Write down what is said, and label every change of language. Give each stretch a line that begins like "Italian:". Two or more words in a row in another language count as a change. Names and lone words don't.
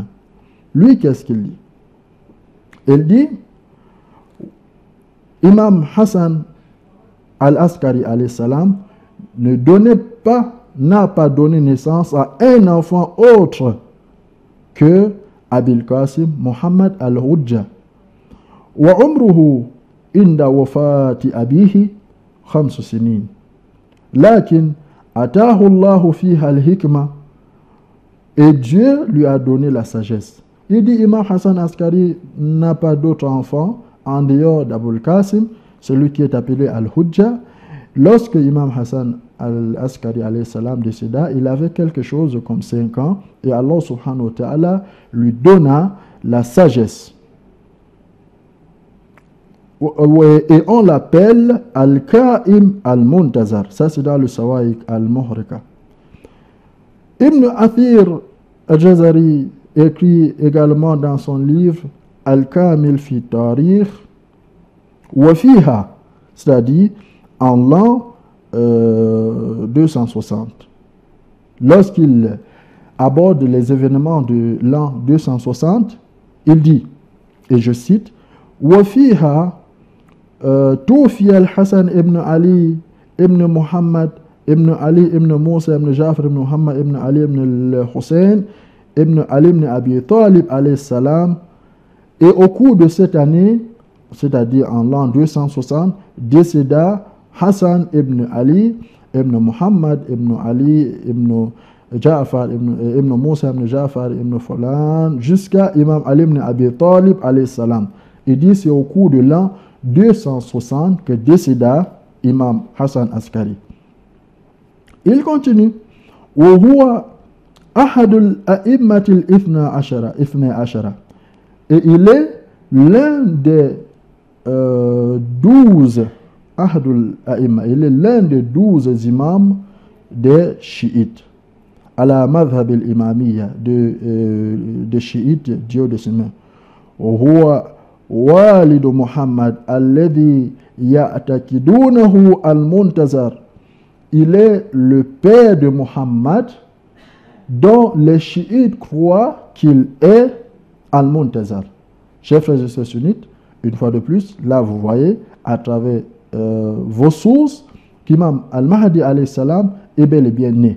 French: Lui, qu'est-ce qu'il dit? Il dit Imam Hassan al-Askari
Arabic: عليه السلام
French: n'a pas donné naissance à un enfant autre que Abil Qasim Muhammad al-Hujja.
Arabic: وعمره عند وفاة أبيه 5 سنين. لكن آتاه الله فيها الحكمة.
French: Et Dieu lui a donné la sagesse. Il dit Imam Hassan Askari n'a pas d'autre enfant en dehors d'Abul Qasim, celui qui est appelé al-Hujja. Lorsque Imam Hassan al-Askari
Arabic: عليه السلام
French: décéda, il avait quelque chose comme 5 ans et Allah
Arabic: سبحانه وتعالى
French: lui donna la sagesse. Et on l'appelle Al-Qa'im al-Muntazar. Ça c'est dans le Sawa'iq al-Muhrika. Ibn Athir al-Jazari écrit également dans son livre Al-Kamil fi Tarikh wa fiha, c'est-à-dire en l'an 260. Lorsqu'il aborde les événements de l'an 260, il dit, et je cite,
Arabic: وفيها توفي الحسن ابن علي ابن محمد ابن علي ابن موسى ابن جعفر ابن محمد ابن علي ابن الحسين ابن علي ابن أبي طالب عليه السلام.
French: Et au cours de cette année, c'est-à-dire en l'an 260, décéda Hassan ibn Ali ibn Muhammad ibn Ali ibn Ja'far ibn Musa ibn Ja'far ibn Fulan jusqu'à Imam Ali ibn Abi Talib
Arabic: عليه السلام.
French: Il dit c'est au cours de l'an 260 que décéda Imam Hassan Askari. Il continue.
Arabic: وهو أحد الأئمة الإثنى عشر.
French: Et il est l'un des 12
Arabic: أحد الأئمة.
French: Il est l'un des 12 imams des chiites. À la
Arabic: مذهب الإمامية
French: des chiites duodécimains.
Arabic: وهو والد محمد الذي يعتقدونه المنتظر.
French: Il est le père de Muhammad dont les chiites croient qu'il est Al-Muntazar. Chers frères et sœurs sunnites, Une fois de plus, là vous voyez, à travers vos sources, qu'Imam Al-Mahdi
Arabic: عليه السلام
French: est bel et bien né.